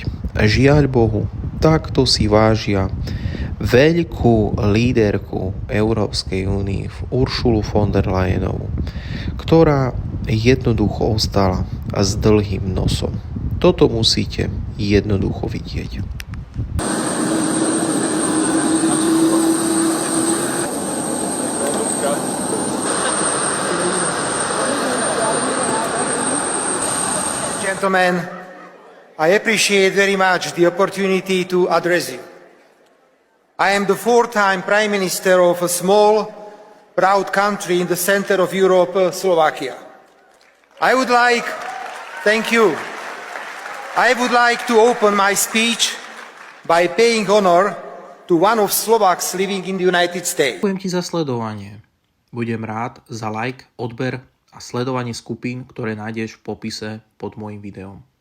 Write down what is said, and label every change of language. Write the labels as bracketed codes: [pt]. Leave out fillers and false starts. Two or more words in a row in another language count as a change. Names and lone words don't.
[sk] Žiaľ Bohu, takto si vážia veľkú líderku Európskej únie Uršulu von der Leyenovú, ktorá jednoducho ostala s dlhým nosom. Toto musíte jednoducho vidieť. [en] Gentlemen, I appreciate very much the opportunity to address you. I am the fourth-time Prime Minister of a small, proud country in the center of Europe, Slovakia. I would like to open my speech by paying honor to one of Slovaks living in the United States. [sk] Ďakujem ti za sledovanie. Budem rád za like, odber a sledovanie skupín, ktoré nájdeš v popise pod môjim videom.